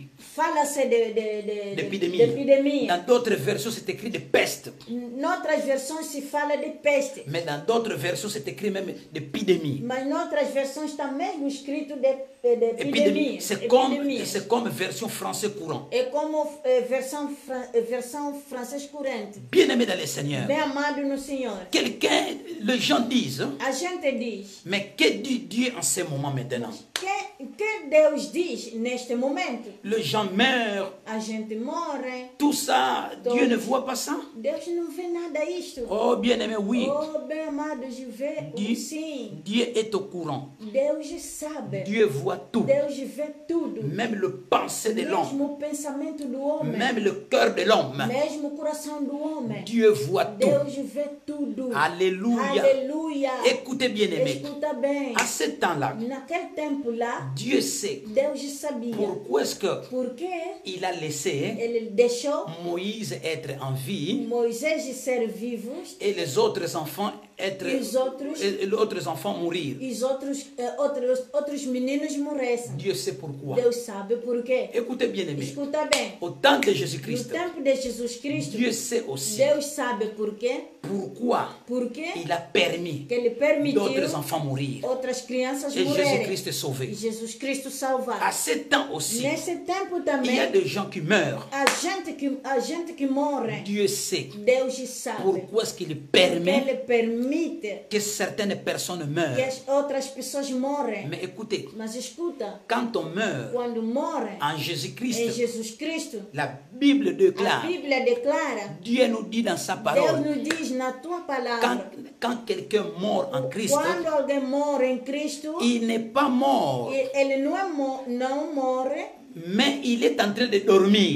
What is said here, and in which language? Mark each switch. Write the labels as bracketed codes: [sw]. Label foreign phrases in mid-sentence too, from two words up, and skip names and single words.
[pt] Fala-se de [fr] D'épidémie. [pt] epidemia. [fr] Dans d'autres versions, c'est écrit de peste. [pt] Noutras versões se fala de peste. [fr] Mais dans d'autres versions, c'est écrit même d'épidémie. [pt] Mas noutras versões está mesmo escrito de epidemia. [fr] Épidémie. C'est comme version français courant. [pt] É como versão francês corrente. [fr] Bien-aimé dans le Seigneur. [pt] Bem amado no Senhor. [fr] Les gens disent, [pt] A gente diz, [fr] mais que dit Dieu en ce moment maintenant? [pt] que Deus diz neste momento? [fr] Les gens meurent, [pt] A gente morre. [fr] tout ça, Dieu ne voit pas ça? [pt] Deus não vê nada isto. [fr] Oh, bien-aimé, oui. [pt] Oh, bem amados, vê [fr] Dieu, [pt] sim. [fr] Dieu est au courant. [pt] Deus sabe. [fr] Dieu voit tout. [pt] Deus vê tudo. [fr] Même le pensée de l'homme. [pt] Mesmo o pensamento do homem. [fr] Même le cœur de l'homme. [pt] Mesmo o coração do homem. [fr] Dieu voit tout. [pt] Deus vê tudo. [fr] Alléluia. [pt] Aleluia. [fr] Écoutez, bien-aimé. [pt] Escuta bem. [fr] À ce temps-là, [pt] Naquele tempo lá, [fr] Dieu sait [pt] Deus sabia. [fr] pourquoi est-ce [pt] Porque [fr] qu'il a laissé [pt] ele deixou [fr] Moïse être en vie [pt] Moisés ser vivos [fr] et les autres enfants être [pt] e os outros, [fr] et les autres enfants mourir. [pt] outros meninos morressem. [fr] Dieu sait pourquoi. [pt] Deus sabe por quê. [fr] Écoutez, bien-aimé. [pt] Escuta bem. [fr] Au temps de [pt] No [fr] Jésus-Christ, [pt] tempo de Jesus Cristo, [fr] Dieu sait aussi [pt] Deus sabe por quê. [fr] pourquoi [pt] Porque [fr] il a permis [pt] que ele permitiu [fr] d'autres enfants mourir. [pt] outras crianças [fr] Et [pt] morrerem. [fr] Jésus-Christ est [pt] E [fr] sauvé. [pt] Jesus Cristo [fr] À [pt] salvar. [fr] ce temps aussi, [pt] Nesse tempo [fr] il y a [pt] também, [fr] des gens qui meurent. [pt] a gente que morre, [fr] Dieu sait [pt] Deus sabe. [fr] pourquoi est-ce qu'il [pt] Porque [fr] permet [pt] ele permite [fr] que certaines personnes [pt] que [fr] meurent. [pt] as outras pessoas morrem. [fr] Mais écoutez, [pt] Mas escuta, [fr] quand on meurt [pt] quando morrem [fr] en [pt] em [fr] Jésus-Christ, [pt] Jesus Cristo, [fr] la Bible [pt] a [fr] déclare, [pt] Bíblia declara, [fr] Dieu nous dit dans sa [pt] Deus [fr] parole, [pt] nos diz na tua palavra, [fr] quand quelqu'un mort en Christ, [pt] quando alguém morre em Cristo, [fr] il n'est pas mort, [pt] ele não morre, [fr] mais il est en train de dormir.